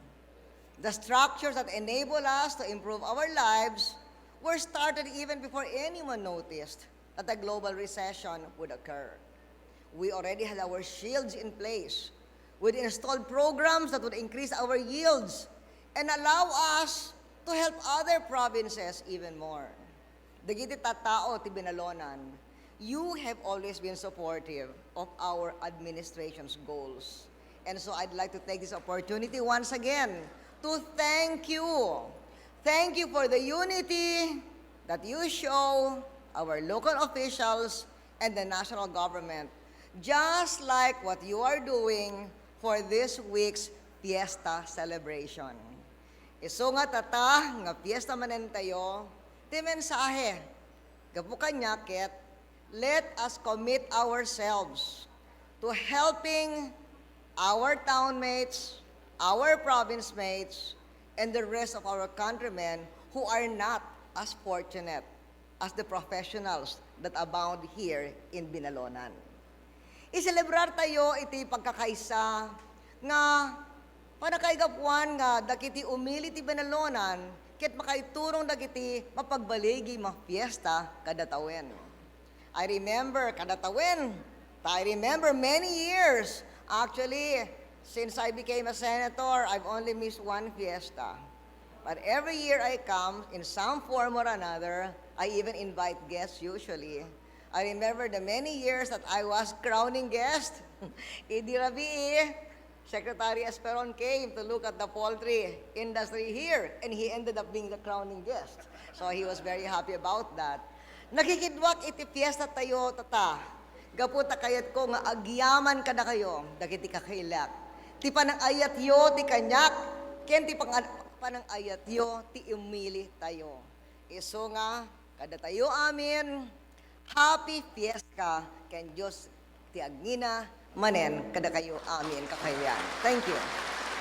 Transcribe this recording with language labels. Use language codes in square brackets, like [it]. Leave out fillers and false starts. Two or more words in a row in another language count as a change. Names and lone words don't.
[en] The structures that enable us to improve our lives were started even before anyone noticed that a global recession would occur. We already had our shields in place with installed programs that would increase our yields and allow us to help other provinces even more. [ilo] Dagiti tattao ti Binalonan, [en] you have always been supportive of our administration's goals. And so I'd like to take this opportunity once again to thank you. Thank you for the unity that you show our local officials and the national government, just like what you are doing for this week's Fiesta celebration. [ilo] Iso nga tata, nga Fiesta manen tayo, ti mensahe, gapukan ket, [en] let us commit ourselves to helping our townmates, our province mates, and the rest of our countrymen who are not as fortunate as the professionals that abound here in Binalonan. [ilo] I-celebrar tayo iti pagkakaisa nga panakaigapuan nga dakiti umili ti Binalonan ket makaiturong dagiti mapagbaligi mga fiesta kada tawen. [en] I remember [ilo] kada tawen, [en] I remember many years. Actually, since I became a senator, I've only missed one fiesta. But every year I come, in some form or another, I even invite guests usually. I remember the many years that I was crowning guest. [ilo] Idi Rabii, [en] Secretary Esperon came to look at the poultry industry here, and he ended up being the crowning guest. So he was very happy about that. [ilo] Nakikidwak iti fiesta tayo, tata. Gaputa kayat ko nga agyaman kada kayo, dagiti kakailak. Ti panang ayat yo, ti kanyak, ken ti panang ayat yo, ti umili tayo. Iso nga, kada tayo amin, [en] Happy Fiesta, [ilo] ken Dios ti agngina manen kada kayo amin kakayan. [en] Thank you.